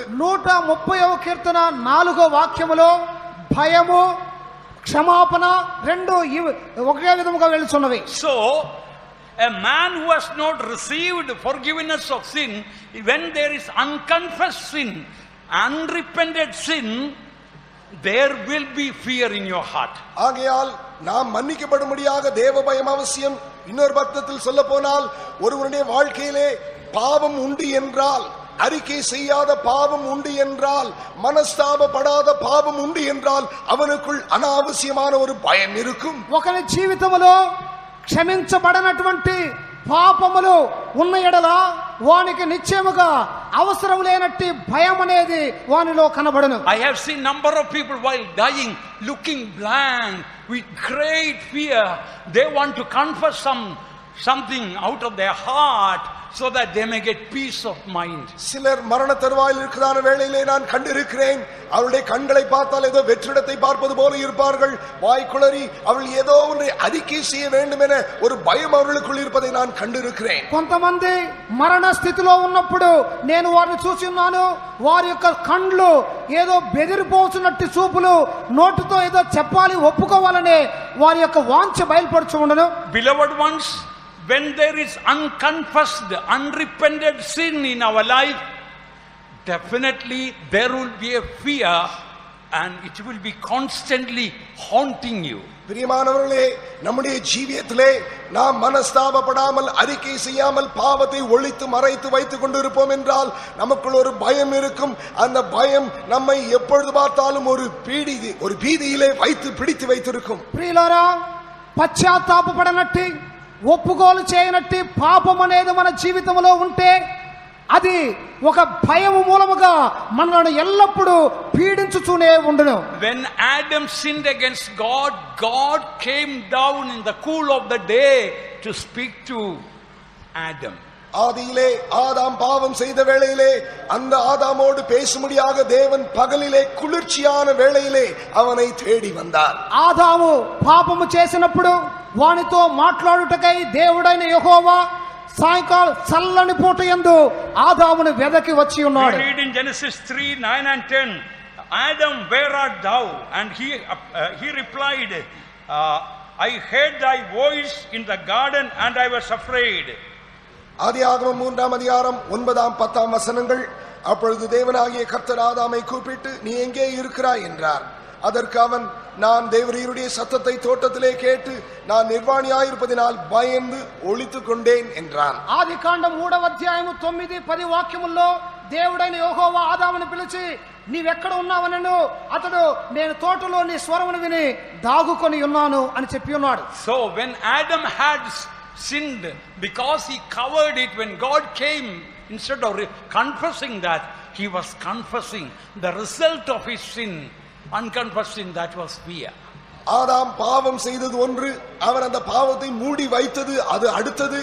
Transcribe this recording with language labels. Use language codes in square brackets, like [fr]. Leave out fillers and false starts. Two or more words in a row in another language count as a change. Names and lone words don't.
[te] 130వ కీర్తన 4వ వాక్యములో భయము క్షమాపణ రెండు ఒకే విధముగా వెళ్తున్నవి. [en] So a man who has not received forgiveness of sin, when there is unconfessed sin, unrepented sin, there will be fear in your heart. [ta] ஆகையால் நாம் மன்னிக்கப்படும்படியாக தேவ பயம் அவசியம். இன்னொரு பக்கத்தில் சொல்ல போனால் ஒருவருடைய வாழ்க்கையிலே பாவம் உண்டு என்றால், அறிக்கை செய்யாத பாவம் உண்டு என்றால், மனஸ்தாபப்படாத பாவம் உண்டு என்றால் அவனுக்குள் அனாவசியமான ஒரு பயம் இருக்கும். [te] ఒకరి జీవితంలో క్షమించబడనటువంటి పాపములు ఉన్న ఎడల వానికి నిశ్చయముగా అవసరం లేనట్టి భయం అనేది వానిలో కనబడును. [en] I have seen number of people while dying looking blank with great fear. They want to confess something out of their heart so that they may get peace of mind. [ta] சிலர் மரண தருவாயில் இருக்கிறான வேளையிலே நான் கண்டிருக்கிறேன். அவருடைய கண்களை பார்த்தால் ஏதோ வெற்றிடத்தை பார்ப்பது போல இருப்பார்கள். வாய்க்குளறி அவள் ஏதோ ஒன்றை அறிக்கை செய்ய வேண்டும் என ஒரு பயம் அவர்களுக்குள் இருப்பதை நான் கண்டிருக்கிறேன். [te] కొంతమంది మరణ స్థితిలో ఉన్నప్పుడు నేను వారిని చూసి ఉన్నాను. వారి యొక్క కండ్లు ఏదో బెదిరిపోతున్నట్టు చూపులు, నోటితో ఏదో చెప్పాలి ఒప్పుకోవాలనే వారి యొక్క వాంఛ బయలుపడుచు ఉండను. [en] Beloved ones, when there is unconfessed, unrepented sin in our life, definitely there will be a fear and it will be constantly haunting you. [ta] பிரியமானவர்களே, நம்முடைய ஜீவியத்திலே நாம் மனஸ்தாபப்படாமல், அறிக்கை செய்யாமல், பாவத்தை ஒளித்து மறைத்து வைத்துக் கொண்டிருப்போம் என்றால் நமக்குள் ஒரு பயம் இருக்கும். அந்த பயம் நம்மை எப்பொழுது பார்த்தாலும் ஒரு பீதியிலே வைத்து பிடித்து வைத்திருக்கும். [te] ప్రియులారా, పశ్చాత్తాపపడనట్టి ఒప్పుకోలు చేయనట్టి పాపం అనేది మన జీవితంలో ఉంటే అది ఒక భయము మూలముగా మనల్ని ఎల్లప్పుడూ పీడించుతూనే ఉండును. [en] When Adam sinned against God, God came down in the cool of the day to speak to Adam. [ta] ஆதியிலே ஆதாம் பாவம் செய்த வேளையிலே அந்த ஆதாமோடு பேசும்படியாக தேவன் பகலிலே குளிர்ச்சியான வேளையிலே அவனை தேடி வந்தார். [te] ఆదాము పాపము చేసినప్పుడు వానితో మాట్లాడుటకై దేవుడైన యెహోవా సాయంకాలం చల్లని పూట యందు ఆదామును వెదకి వచ్చి ఉన్నాడు. [en] We read in Genesis 3:9 and 10, Adam, where art thou? And he replied, I heard thy voice in the garden and I was afraid. [ta] ஆதியாகமம் 3ஆம் அதிகாரம் 9ஆம் 10ஆம் வசனங்கள். அப்பொழுது தேவனாகிய கர்த்தர் ஆதாமை கூப்பிட்டு, நீ எங்கே இருக்கிறாய் என்றார். அதற்கு அவன், நான் தேவரீருடைய சத்தத்தை தோட்டத்திலே கேட்டு நான் நிர்வாணியாயிருப்பதினால் பயந்து ஒளித்துக் கொண்டேன் என்றான். [te] ఆదికాండం 3వ అధ్యాయము 9-10 వాక్యముల్లో దేవుడైన యెహోవా ఆదామును పిలిచి, నీవెక్కడ ఉన్నావనను అతడు, నేను తోటలో నీ స్వరమును విని దాగుకొని ఉన్నాను అని చెప్పి ఉన్నాడు. [en] So when Adam had sinned, because he covered it, when God came, instead of confessing that, he was confessing the result of his sin. Unconfessed sin, that was fear. [ta] ஆதாம் பாவம் செய்தது ஒன்று, அவன் அந்த பாவத்தை மூடி வைத்தது அது அடுத்தது.